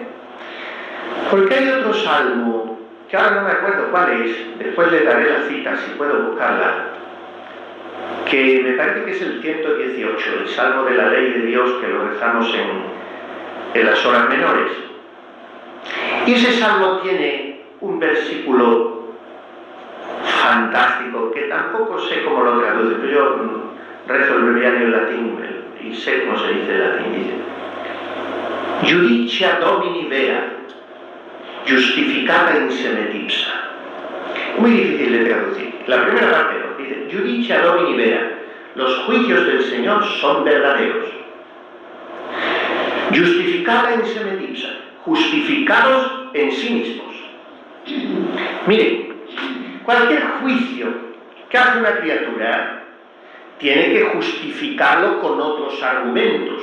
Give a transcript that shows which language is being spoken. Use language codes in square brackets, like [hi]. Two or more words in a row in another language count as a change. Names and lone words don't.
[es] Porque hay otro salmo, que ahora no me acuerdo cuál es, después le daré la cita si puedo buscarla, que me parece que es el 118, el salmo de la ley de Dios, que lo rezamos en las horas menores. Y ese salmo tiene un versículo fantástico, que tampoco sé cómo lo traduce, pero yo rezo el breviario en latín y sé cómo se dice en latín. Dice: [la] Judicia Domini vera, justificata in se me tipsa. [es] Muy difícil de traducir. La primera parte dice: [la] Judicia Domini vera, [es] los juicios del Señor son verdaderos. [la] Justificata in se me tipsa, [es] justificados en sí mismos. Miren, cualquier juicio que hace una criatura tiene que justificarlo con otros argumentos.